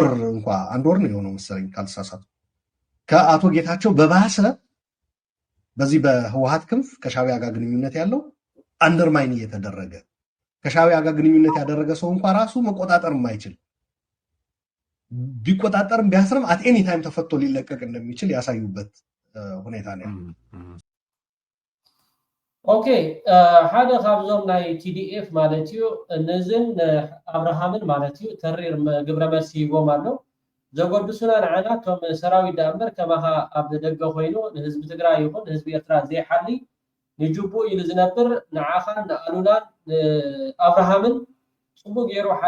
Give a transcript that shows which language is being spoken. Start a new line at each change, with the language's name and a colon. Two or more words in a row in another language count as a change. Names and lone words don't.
Amharic: ነው የሆነው መሰለኝ ካልተሳሳቱ ከአቶ ጌታቸው በባሰ በዚህ በህወሓት ክንፍ ከሻዕቢያ ጋር ግንኙነት ያለው አንደርማይን እየተደረገ ከሻዕቢያ ጋር ግንኙነት ያደረገ ሰው እንኳን ራሱ መቆጣጠር የማይችል ቢቆጣጠርም ቢያስርም
English: at any time
Amharic: ተፈቶ ሊለቀቅ እንደሚችል ያሳዩበት ሁኔታ ነው።
Tigrinya: ኦኬ ሓደ ካብዞም ናይ ቲዲኤፍ ማለት እዩ እነዚን አብርሃምን ማለት እዩ ተሪር ግብረ መልሲ ይቦም ኣሎ ዘጎድሱና ንዓና ቶም ሰራዊት ዳእምበር ከማኻ ኣብ ደገ ኮይኑ ንህዝቢ ትግራይ ይኹን ንህዝቢ ኤርትራ ዘይሓሊ ንጅቡእ ኢሉ ዝነብር ንዓኻን ንኣሉላን አብርሃምን ፅቡቅ ገይሩ ሓደ